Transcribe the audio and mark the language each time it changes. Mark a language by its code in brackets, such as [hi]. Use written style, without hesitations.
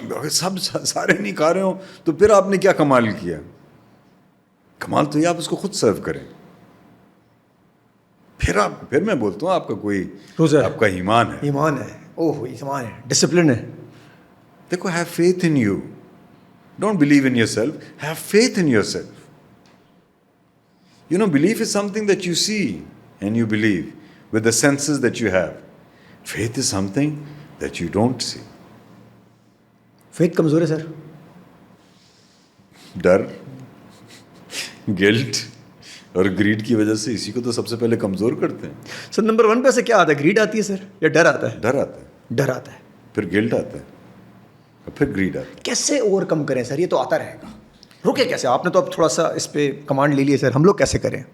[ur] سب سارے نہیں کھا رہے ہو تو پھر آپ نے کیا کمال کیا. کمال تو یہ آپ اس کو خود سرو کریں. پھر میں بولتا ہوں آپ کا کوئی روزہ, آپ کا ایمان ہے. ایمان ہے, ایمان ہے, ڈسپلن ہے. دیکھو, [en] Have faith in you. Don't believe in yourself, have faith in yourself. Belief is something that you see and you believe with the senses that you have. Faith is something that you don't see. [ur] Faith کمزور ہے سر. ڈر, guilt اور grade کی وجہ سے اسی کو تو سب سے پہلے کمزور کرتے ہیں. سر نمبر 1 پہ سے کیا آتا ہے, گریڈ آتی ہے سر, یا ڈر آتا ہے؟ ڈر آتا ہے, ڈر آتا ہے, پھر گلٹ آتا ہے, اور پھر گریڈ آتا ہے. کیسے اوور کم کریں سر, یہ تو آتا رہے گا, رکے کیسے؟ آپ نے تو اب تھوڑا سا اس پہ کمانڈ لے لیے سر, ہم لوگ کیسے کریں؟